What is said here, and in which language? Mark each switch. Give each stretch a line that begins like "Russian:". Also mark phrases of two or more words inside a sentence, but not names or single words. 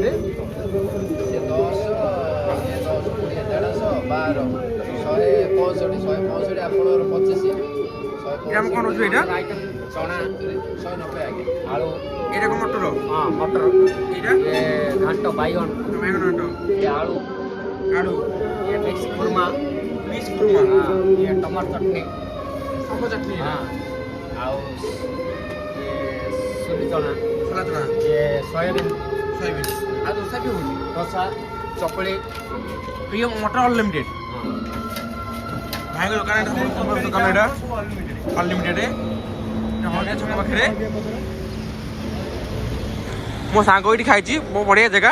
Odia: ସେ 10 20 150 12 165 165 ଆପଣଙ୍କର 25 ଗ୍ରାମ କ'ଣ ରହୁଛି ଏଇଟା? ଚଣା 190 ଆଜ୍ଞା ଆଳୁ ଏଇଟା କ'ଣ ମଟର? ହଁ ମଟର ଏଇଟା ଏ ଘାଣ୍ଟ ବାଇଗଣ ବାଇଗଣ ଘାଣ୍ଟ, ଏ ଆଳୁ ଆଳୁ,
Hindi: ये मिक्स खुरमा
Odia: ମିକ୍ସ ଖୁର୍ମା,
Hindi: हाँ ये टमाटर चटनी
Odia: ଶାଗ ଚଟଣି,
Hindi: हाँ आओ ये सूली चना
Odia: ସଲା ଚଣା,
Hindi: ये सोयाबीन
Odia: ସୋୟାବିନ୍ ଆଉ ଦୋସା ବି ହେଉଛି।
Hindi: डोसा चकली
Odia: ପ୍ରିୟ ମଟର ଅନଲିମିଟେଡ୍। ଭାଇଙ୍କ ଦୋକାନ ଏଇଟା, ସମସ୍ତ ଦୋକାନ ଏଇଟା ଅନଲିମିଟେଡ୍। ହଳଦିଆ ଛକ ପାଖରେ ମୋ ସାଙ୍ଗ ଏଇଠି ଖାଇଛି, ମୋ ବଢ଼ିଆ ଜାଗା।